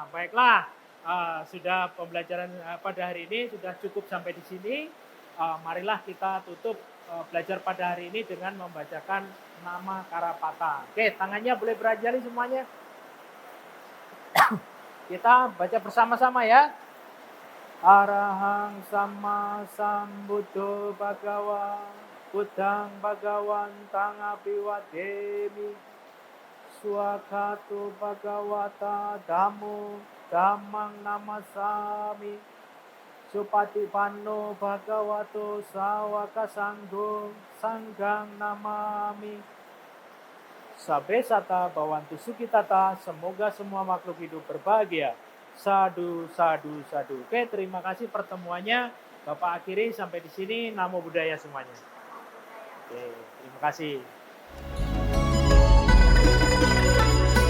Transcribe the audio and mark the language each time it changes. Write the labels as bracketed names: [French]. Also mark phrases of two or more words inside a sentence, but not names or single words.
[Indonesian] Baiklah, sudah pembelajaran pada hari ini sudah cukup sampai di sini. Marilah kita tutup belajar pada hari ini dengan membacakan nama Karapata. Oke, tangannya boleh berajali semuanya. Kita baca bersama-sama ya. [Pali] Arahang sama sambuddho bhagawa buddhang bhagawantang abiwademi swakatu bhagawata dhammo dhammang namasami supatipanno bhagavato sawaka sanggo sanggang namami. Sabbe sata bhavantu sukhitata, [Indonesian] semoga semua makhluk hidup berbahagia. [Pali] Sadu, sadu, sadu. [Indonesian] Oke, terima kasih pertemuannya. Bapak akhiri sampai di sini. [Pali] Namo Buddhaya [Indonesian] semuanya. Oke, terima kasih.